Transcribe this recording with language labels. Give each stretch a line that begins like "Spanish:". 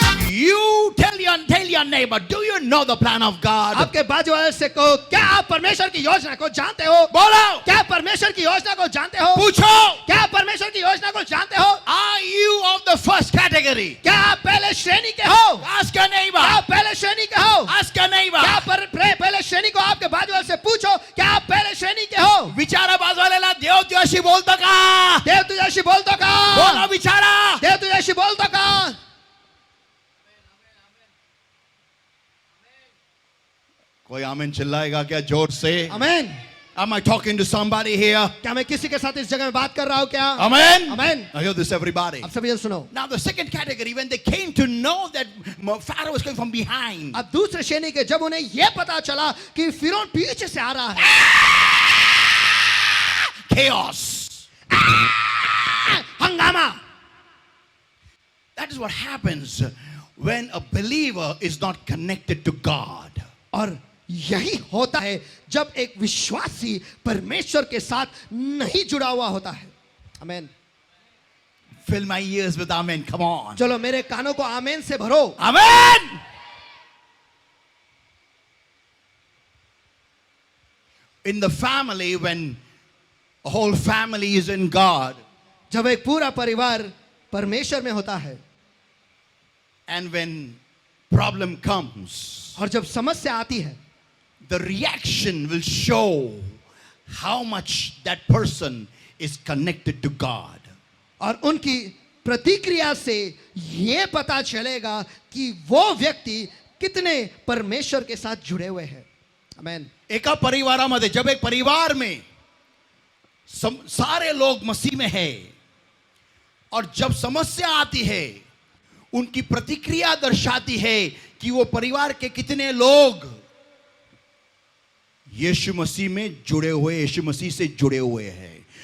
English: You tell your neighbor, do you know the plan of God?
Hindi: आपके बाजू वाले से कहो, क्या आप परमेश्वर की योजना को जानते हो? बोलो. क्या परमेश्वर की योजना को जानते हो? पूछो. क्या परमेश्वर की योजना को जानते हो?
English: Are you of the first category?
Hindi: क्या आप पहले श्रेणी के हो?
English: Ask your neighbor.
Hindi: क्या आप पहले श्रेणी के हो?
English: Ask your neighbor.
Hindi: क्या पहले श्रेणी को आपके बाजू वाले से पूछो, क्या आप पहले श्रेणी के हो?
Marathi: विचारा बाजूवाल्याला देव तुझ्याशी बोलतो का? देव तुझ्याशी बोलतो का? बोला विचारा. देव तुझ्याशी बोलतो का?
Hindi: कोई आमीन चिल्लाएगा क्या जोर से? आमेन.
English: Am I talking to somebody here?
Hindi: क्या मैं किसी के साथ इस जगह में बात कर रहा हूँ क्या?
English: Amen.
Hindi: Amen.
English: Now hear this, everybody.
Hindi: अब सभी जन सुनो.
English: Now the second category, when they came to know that Pharaoh was coming from behind,
Hindi: अब दूसरे श्रेणी के जब उन्हें यह पता चला कि फिरौन पीछे से आ रहा है,
English: chaos.
Hindi: हंगामा.
English: That is what happens when a believer is not connected to God.
Hindi: और यही होता है जब एक विश्वासी परमेश्वर के साथ नहीं जुड़ा हुआ होता है. आमेन.
English: Fill my ears with amen. Come on.
Hindi: चलो मेरे कानों को आमेन से भरो.
English: Amen. In the family, when a whole family is in God,
Hindi: जब एक पूरा परिवार परमेश्वर में होता है
English: and when problem comes,
Hindi: और जब समस्या आती है,
English: the reaction will show how much that person is connected to God.
Hindi: और उनकी प्रतिक्रिया से यह पता चलेगा कि वो व्यक्ति कितने परमेश्वर के साथ जुड़े हुए हैं. आमेन.
Marathi: एका परिवारामध्ये
Hindi: जब एक परिवार में सारे लोग मसीह में हैं और जब समस्या आती है, उनकी प्रतिक्रिया दर्शाती है कि वो परिवार के कितने लोग यीशु मसीह में जुड़े हुए, यीशु मसीह से जुड़े हुए हैं.